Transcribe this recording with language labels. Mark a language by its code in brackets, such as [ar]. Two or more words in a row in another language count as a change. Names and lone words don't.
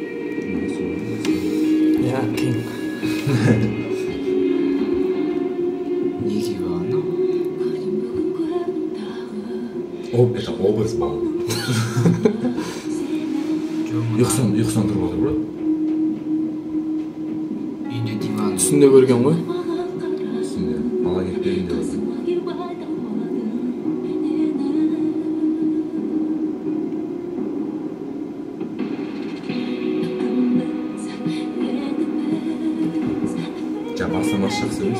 [kk] Кең. Неге болған? [ru] Это образ был. [kk] Ұйқысынан тұрып отыр бұрат. Үйінде диван. Түсінде көрген ғой. Түсінде ала кетпедім деп отыр. Бастамасы жақсы емес.